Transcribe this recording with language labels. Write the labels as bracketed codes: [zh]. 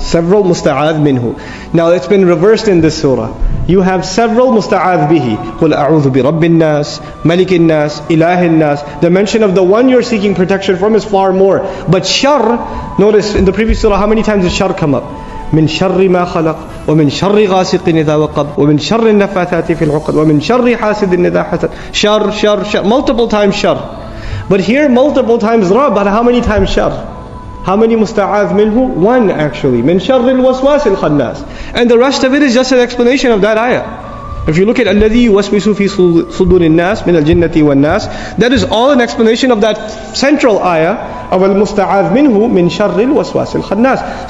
[en] Several musta'adh minhu. Now it's been reversed in this surah. You have several musta'adh bihi. [ar] Qul a'udhu bi Rabbin nas, Malikin nas, Ilahin nas. [en] The mention of the one you're seeking protection from is far more. But shar, notice in the previous surah, how many times did shar come up? [ar] من شر ما خلق ومن شر غاسق إذا وقب ومن شر النفاثات في العقد ومن شر حاسد إذا حسد. [en] Shar, multiple times shar. But here multiple times Rabb, but how many times shar? How many musta'adh minhu? 1 actually. [ar] من شر الوسواس الخناس. [en] And the rest of it is just an explanation of that ayah. If you look at [ar] الذي يوسوس في صدور الناس من الجنة والناس, [en] that is all an explanation of that central ayah of [ar] al-musta'adh minhu min sharril waswasil khannas.